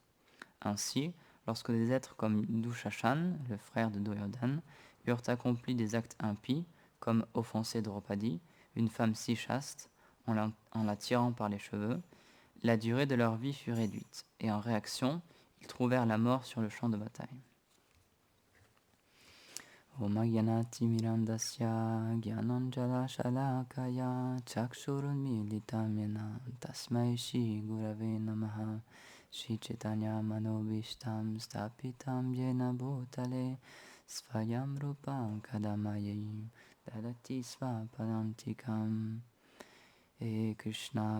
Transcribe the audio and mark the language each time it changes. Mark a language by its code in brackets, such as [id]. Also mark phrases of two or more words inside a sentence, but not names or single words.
[fr] Ainsi, lorsque des êtres comme Dushashan, le frère de Duryodhana, eurent accompli des actes impies, comme offenser Draupadi, une femme si chaste, en la tirant par les cheveux, la durée de leur vie fut réduite, et en réaction, ils trouvèrent la mort sur le champ de bataille. [sa] ॐ अज्ञानतिमिरान्धस्य ज्ञानाञ्जनशलाकया चक्षुरुन्मीलितं येन तस्मै श्री गुरवे नमः श्री चैतन्य मनोऽभीष्टं स्थापितं येन भूतले स्वयं रूपः कदा मह्यं ददाति स्वपदान्तिकम् हे कृष्ण